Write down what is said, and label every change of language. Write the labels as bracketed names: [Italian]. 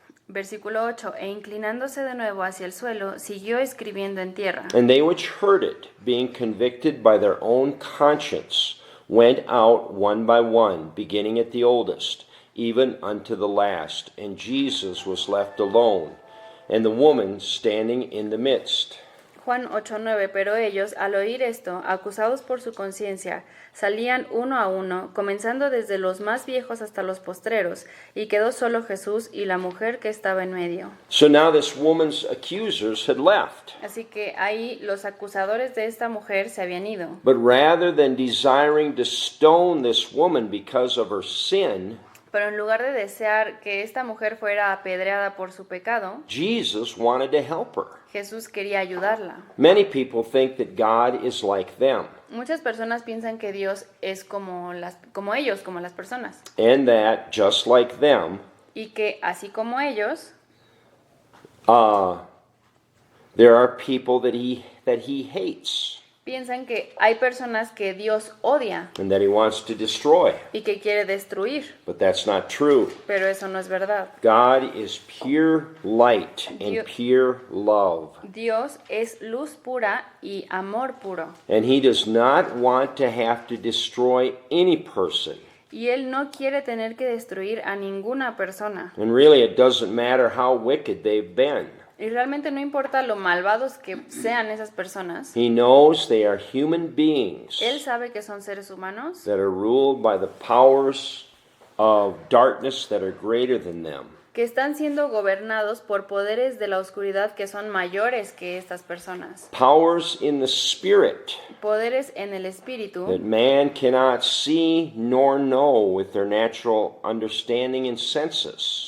[Spanish] versículo 8, e inclinándose de nuevo hacia el suelo, siguió escribiendo en tierra. [English] And they which heard it, being convicted by their own conscience, went out one by one, beginning at the oldest, even unto the last. And Jesus was left alone, and the woman standing in the midst. [Spanish] Juan 8:9, pero ellos, al oír esto, acusados por su conciencia, salían uno a uno, comenzando desde los más viejos hasta los postreros, y quedó solo Jesús y la mujer que estaba en medio. [English] So now this woman's accusers had left. [Spanish] Así que ahí los acusadores de esta mujer se habían ido. [English] But rather than desiring to stone this woman because of her sin, [Spanish] Pero en lugar de desear que esta mujer fuera apedreada por su pecado, [English] Jesus wanted to help her. [Spanish] Jesús quería ayudarla. [English] Many people think that God is like them, [Spanish] Muchas personas piensan que Dios es como ellos, como las personas, [English] and that just like them, [Spanish] y que así como ellos, [English] there are people that he hates [Spanish] piensan que hay personas que Dios odia [English] and that he wants to destroy. [Spanish] y que quiere destruir, [English] But that's not true. [Spanish] pero eso no es verdad. [English] God is pure light and [Spanish] Dios- [English] pure love. [Spanish] Dios es luz pura y amor puro, [English] And he does not want to have to destroy any person. [Spanish] y Él no quiere tener que destruir a ninguna persona. [English] And really, it doesn't matter how wicked they've been. [Spanish] Y realmente no importa lo malvados que sean esas personas, [English] He knows they are human beings [Spanish] Él sabe que son seres humanos [English] that are ruled by the powers of darkness that are greater than them. [Spanish] que están siendo gobernados por poderes de la oscuridad que son mayores que estas personas. [English] Powers in the spirit [Spanish] Poderes en el espíritu [English] that man cannot see nor know with their natural understanding and senses.